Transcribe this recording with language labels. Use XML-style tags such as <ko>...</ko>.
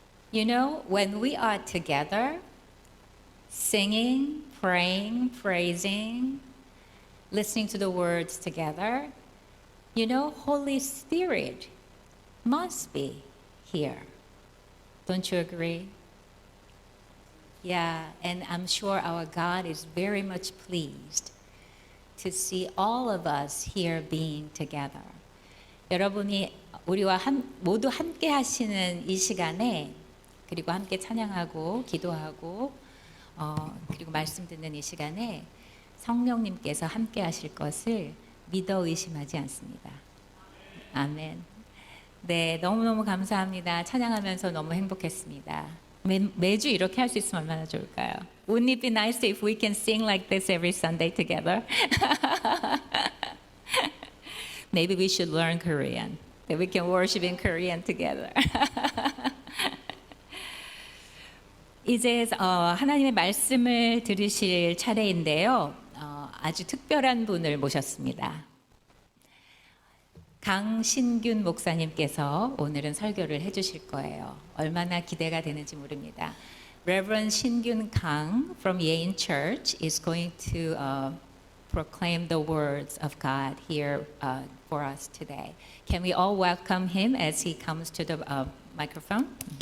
<en>You know, when we are together, singing, praying, praising, listening to the words together, you know, Holy Spirit must be here. Don't you agree? Yeah, and I'm sure our God is very much pleased to see all of us here being together.</en> <ko>여러분이 우리와 모두 함께 하시는 이 시간에 그리고 함께 찬양하고 기도하고 그리고 말씀 듣는 이 시간에 성령님께서 함께 하실 것을 믿어 의심하지 않습니다. 아멘. 네, 너무너무 감사합니다. 찬양하면서 너무 행복했습니다. 매주 이렇게 할 수 있으면 얼마나 좋을까요?</ko> <en>Wouldn't it be nice if we can sing like this every Sunday together? Maybe we should learn Korean. That we can worship in Korean together.</en> <ko>이제 하나님의 말씀을 들으실 차례인데요. 아주 특별한 분을 모셨습니다. 강신균 목사님께서 오늘은 설교를 해주실 거예요. 얼마나 기대가 되는지 모릅니다.</ko> <en>Reverend 신균 강 from Yein Church is going to proclaim the words of God here for us today. Can we all welcome him as he comes to the microphone?</en>